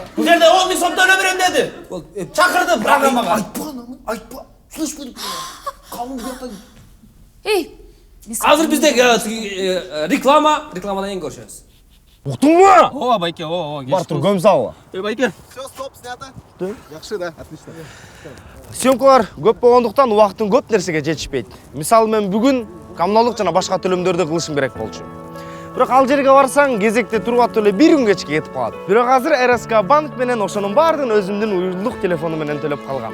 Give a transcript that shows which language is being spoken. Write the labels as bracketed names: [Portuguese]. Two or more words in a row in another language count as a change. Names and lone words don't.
[Kyrgyz] Бул жерде 10,000 сом төлөп берем деди. Чакырды программага. Айтпа. Слышь, калың бияктан. Азыр бизде рекламадан кийин көрүшөбүз. Уктуңбу? Ооба байке, Бар тур, көм салы. Байке. [Russian] Все, стоп, снято. [Kyrgyz] Жакшы да, отлично. Съемкалар көп болгондуктан убакыттын көп нерсеге жетишпейт. Мисалы мен бүгүн коммуналдык жана башка төлөмдөрдү кылышым керек болчу. Бирок ал жерге барсаң, кезекте туруп атып эле 1 күн кечке кетип калат. Бирок азыр РСК банк менен ошонун баардыгын өзүмдүн уюлдук телефону менен төлөп калгам.